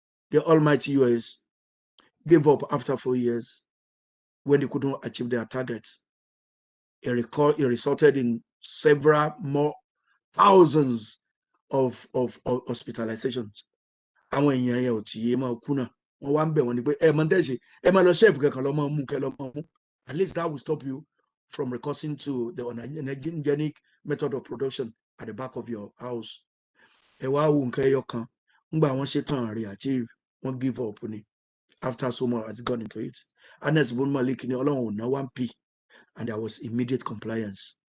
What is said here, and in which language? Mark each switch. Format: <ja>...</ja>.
<en>The almighty US gave up after 4 years when they couldn't achieve their target. It resulted in several more thousands of hospitalizations.</en> <yo>Àwọn èèyàn yẹn ò tí yé máa kú náà. Wọ́n wá ń bẹ̀ wọ́n ní pé ẹ mọ̀ tẹ́ ṣe ẹ máa lọ chef kankan lọ máa mú kẹ́ lọ máa mú.</yo> <en>At least that will stop you from recourse to the unhygienic method of production at the back of your house.</en> <yo>Ẹ wá wo nǹkan ẹyọ kan. Ngbà wọ́n ṣe tán rí achieve, wọ́n</yo> <en>give up</en> <yo>ni.</yo> <en>After so much has gone into it. Anas bin Malik</en> <yo>ni Ọlọ́run ò ná</yo> <en>1p and there was immediate compliance.</en>